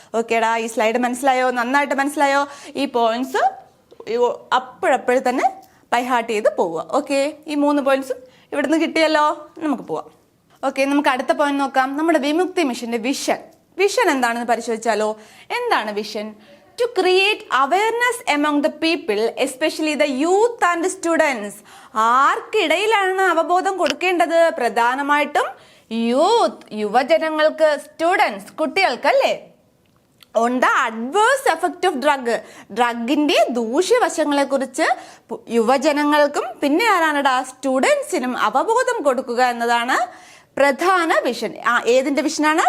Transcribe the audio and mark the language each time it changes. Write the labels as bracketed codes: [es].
[ml] ഓക്കേടാ, ഈ സ്ലൈഡ് മനസ്സിലായോ? നന്നായിട്ട് മനസ്സിലായോ? ഈ പോയിന്റ്സ് അപ്പോഴപ്പോഴും തന്നെ ബൈഹാർട്ട് ചെയ്ത് പോവുക. ഓക്കെ, ഈ 3 പോയിന്റ്സും ഇവിടുന്ന് കിട്ടിയല്ലോ. നമുക്ക് പോവാം. ഓക്കെ, നമുക്ക് അടുത്ത പോയിന്റ് നോക്കാം. നമ്മുടെ വിമുക്തി മിഷന്റെ വിഷൻ എന്താണെന്ന് പരിശോധിച്ചാലോ. എന്താണ് vision? [en] To create awareness among the people, especially the youth and students. [ml] ആർക്കിടയിലാണ് അവബോധം കൊടുക്കേണ്ടത്? പ്രധാനമായിട്ടും യുവജനങ്ങൾക്ക്, students, കുട്ടികൾക്കല്ലേ. [en] on the adverse effect of [ml] ഡ്രഗിന്റെ ദൂഷ്യവശങ്ങളെ കുറിച്ച് യുവജനങ്ങൾക്കും പിന്നെ ആരാണടാ? സ്റ്റുഡൻസിനും അവബോധം കൊടുക്കുക എന്നതാണ് പ്രധാന വിഷൻ. ഏതിന്റെ വിഷനാണ്?